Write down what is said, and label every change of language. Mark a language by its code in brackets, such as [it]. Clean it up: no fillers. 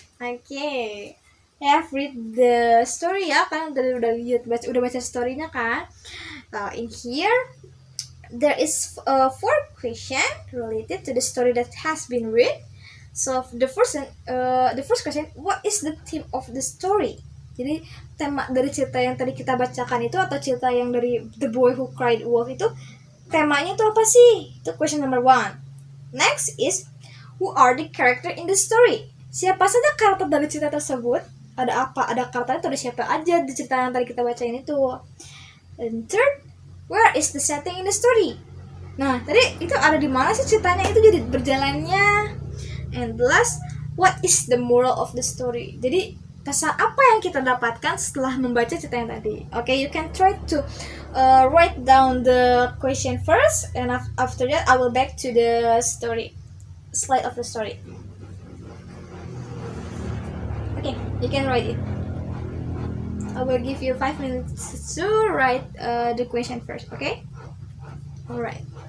[en] Okay, I have read the story [id] ya, kan udah lihat udah baca storynya kan. [en] In here there is four question related to the story that has been read. So the first question, what is the theme of the story? [id] Jadi tema dari cerita yang tadi kita bacakan itu atau cerita yang dari The Boy Who Cried Wolf itu temanya itu apa sih? Itu question number 1. [en] Next is, who are the character in the story? [id] Siapa saja karakter dari cerita tersebut? Ada apa? Ada karakter itu ada siapa aja di cerita yang tadi kita bacain itu? [en] And third, where is the setting in the story? [id] Nah, tadi itu ada di mana sih ceritanya itu jadi berjalannya? [en] And last, what is the moral of the story? [id] Jadi pesan apa yang kita dapatkan setelah membaca cerita yang tadi? [en] Okay, you can try to write down the question first, and after that I will back to the story, slide of the story. Okay, you can write it. I will give you 5 minutes to write the question first. Okay? Alright.